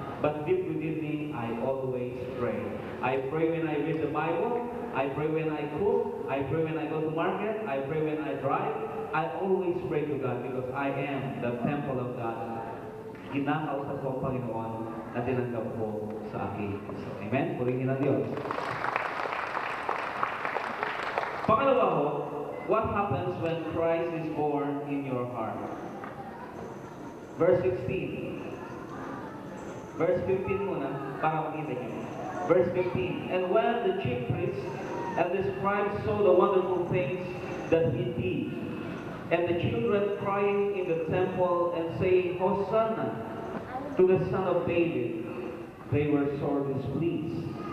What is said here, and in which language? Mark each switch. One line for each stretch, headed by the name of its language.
English: But deep within me, I always pray. I pray when I read the Bible. I pray when I cook. I pray when I go to market. I pray when I drive. I always pray to God because I am the temple of God.
Filipino: Ginakausap ko ang Panginoon na tinanggap ko sa akin. So, amen? Purihin ang Diyos. Pangalawa ho,
English: what happens when Christ is born in your heart? Verse 16. Verse 15
Filipino: muna, para makita niyo.
English: Verse 15. And when the chief priests and the scribes saw the wonderful things that he did, and the children crying in the temple and saying, Hosanna to the Son of David, they were sore displeased.